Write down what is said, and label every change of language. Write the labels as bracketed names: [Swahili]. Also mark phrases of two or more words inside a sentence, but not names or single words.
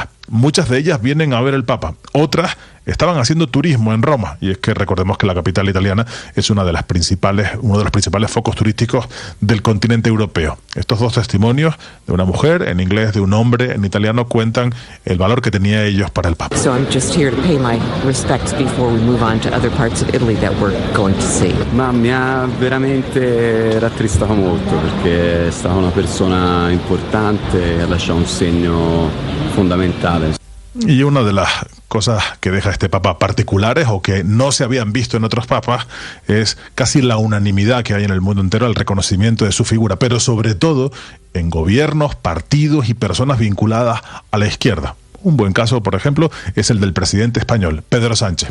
[Spanish] Muchas de ellas vienen a ver el Papa. Otras estaban haciendo turismo en Roma, y es que recordemos que la capital italiana es uno de los principales focos turísticos del continente europeo. Estos dos testimonios, de una mujer en inglés, de un hombre en italiano, cuentan el valor que tenía ellos para el Papa. [English] So I'm just here to pay my respects before we move on to other parts of Italy that we're going to see. [Italian] Ma mi ha veramente rattristato molto, perché è stata una persona importante e ha lasciato un segno fondamentale. [Spanish] Y una de las cosas que deja este Papa particulares, o que no se habían visto en otros papas, es casi la unanimidad que hay en el mundo entero al reconocimiento de su figura, pero sobre todo en gobiernos, partidos y personas vinculadas a la izquierda. Un buen caso, por ejemplo, es el del presidente español, Pedro Sánchez.